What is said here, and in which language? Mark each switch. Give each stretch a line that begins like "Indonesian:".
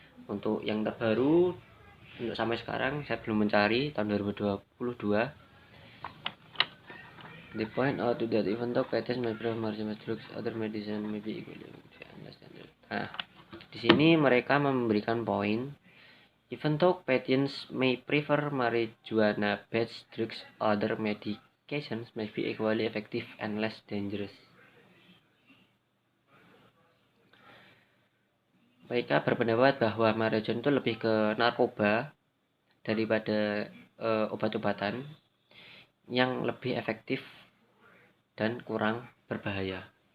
Indonesian: Untuk yang terbaru untuk sampai sekarang saya belum mencari, tahun 2022.
English: They point out that even though patients may prefer marijuana drugs, other medicine may be equally understood.
Indonesian: Nah, di sini mereka memberikan poin,
English: even though patients may prefer marijuana-based drugs, other medications may be equally effective and less dangerous.
Indonesian: Mereka berpendapat bahwa marijuana itu lebih ke narkoba daripada obat-obatan yang lebih efektif dan kurang berbahaya.